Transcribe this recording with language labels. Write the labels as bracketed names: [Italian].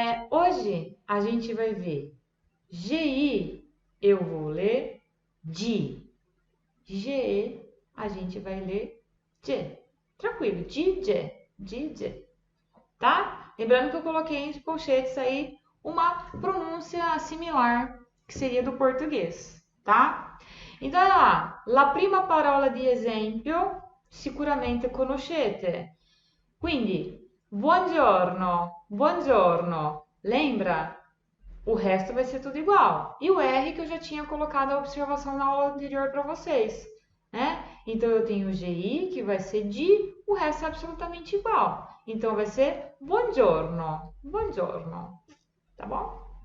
[Portuguese] Hoje a gente vai ver GI, eu vou ler di. G, a gente vai ler G. Tranquilo, DJ, tá? Lembrando que eu coloquei em colchetes aí uma pronúncia similar, que seria do português, tá? Então, olha lá, [Italian] la prima parola di esempio sicuramente conoscete. Quindi, buongiorno, buongiorno. [Portuguese] Lembra? O resto vai ser tudo igual. E o R que eu já tinha colocado a observação na aula anterior para vocês, né? Então eu tenho o GI que vai ser di, o resto é absolutamente igual. Então vai ser buongiorno, buongiorno, tá bom?